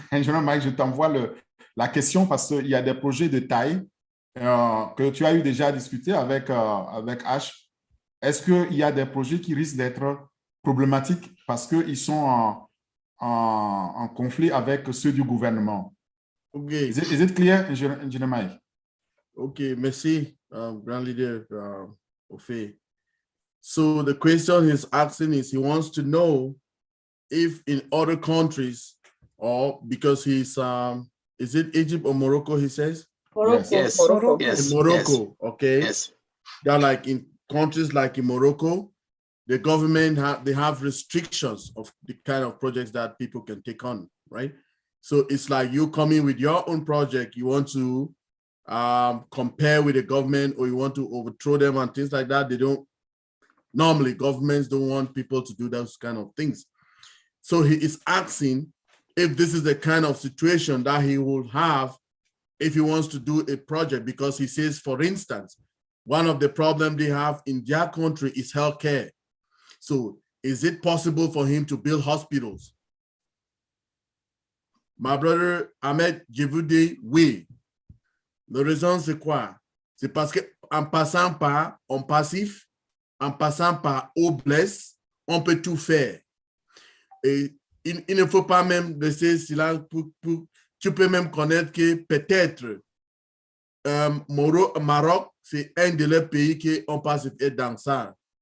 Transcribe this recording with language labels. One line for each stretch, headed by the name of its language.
French: Ingénieur Mike, je t'envoie la question parce qu'il y a des projets de taille que tu as eu déjà à discuter avec H. Est-ce qu'il y a des projets qui risquent d'être problématiques parce qu'ils sont en conflit avec ceux du gouvernement?
English: Okay. Is it clear, Engineer Mike?
French: Okay, merci, Grand Leader Orphée.
English: So the question he's asking is he wants to know if in other countries, or because he's, is it Egypt or Morocco, he says? Morocco. Yes. Morocco. Yes. In Morocco, Yes. okay. Yes. They're like in countries like in Morocco, the government, they have restrictions of the kind of projects that people can take on, right? So it's like you come in with your own project, you want to compare with the government or you want to overthrow them and things like that. They don't, normally governments don't want people to do those kind of things. So he is asking if this is the kind of situation that he will have if he wants to do a project, because he says, for instance, one of the problems they have in their country is healthcare. So is it possible for him to build hospitals? My brother
French: Ahmed, je vous dis oui. La raison, c'est quoi? C'est parce qu'en passant par On Passif, en passant par Obless, on peut tout faire. Et il ne faut pas même laisser silence tu peux même connaître que peut-être Maroc, c'est un de leurs pays qui On Passif est dans ça.